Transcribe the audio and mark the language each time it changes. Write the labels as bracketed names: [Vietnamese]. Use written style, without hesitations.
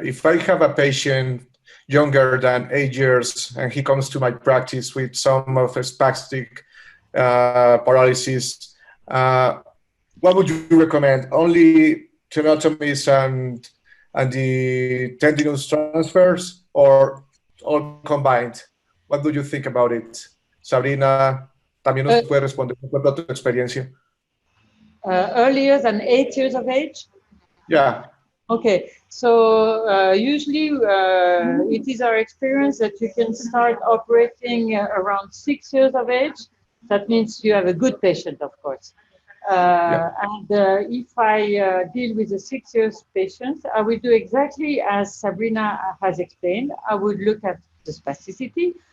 [English] If I have a patient younger than 8 years and he comes to my practice with some of a spastic paralysis, what would you recommend? Only tenotomies and the tendinous transfers, or all combined? What do you think about it? [Spanish] Sabrina, también nos puede responder un poco a tu experiencia. [English] Earlier than 8 years of age? Yeah. Okay, so usually it is our experience that you can start operating around 6 years of age. That means you have a good patient, of course. And if I deal with a 6 years patient, I will do exactly as Sabrina has explained. I would look at the spasticity.